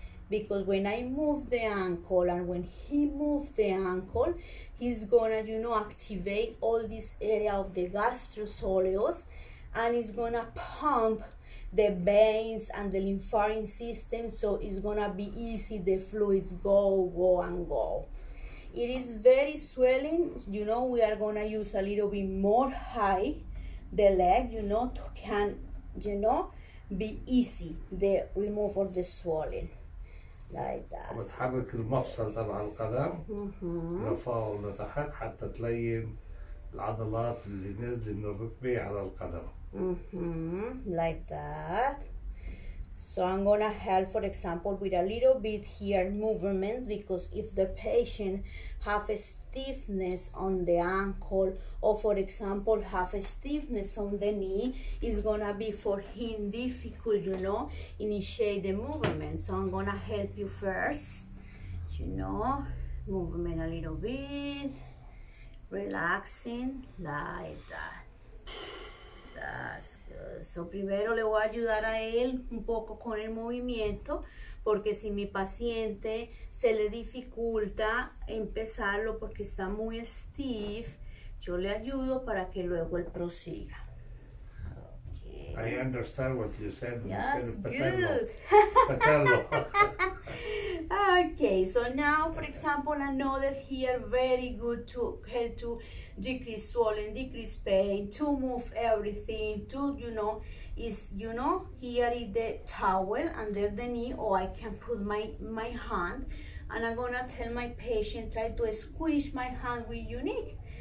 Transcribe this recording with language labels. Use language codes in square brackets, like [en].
[en] Because when I move the ankle and when he moves the ankle, he's gonna, activate all this area of the gastrosoleus, and it's gonna pump the veins and the lymphatic system, so it's gonna be easy, the fluids go and go. It is very swelling, we are gonna use a little bit more high the leg, to can, be easy, the remove of the swelling. Like that. [ar] بتحرك المفصل تبع القدم لفوق ولتحت حتى تلين العضلات اللي نازلة من الركبة على القدم. [en] Like that. So I'm gonna help, for example, with a little bit here movement, because if the patient have a stiffness on the ankle, or for example have a stiffness on the knee, it's gonna be for him difficult, initiate the movement. So I'm gonna help you first, movement a little bit, relaxing, like that. That's good. [es] So primero le voy a ayudar a él un poco con el movimiento, porque si mi paciente se le dificulta empezarlo porque está muy stiff, yo le ayudo para que luego él prosiga. [en] Okay. I understand what you said. Yes, you said good. patello. Okay, so now, for example, another here, very good to help to decrease swelling, decrease pain, to move everything, to, here is the towel under the knee, or I can put my hand, and I'm gonna tell my patient, try to squish my hand with unique.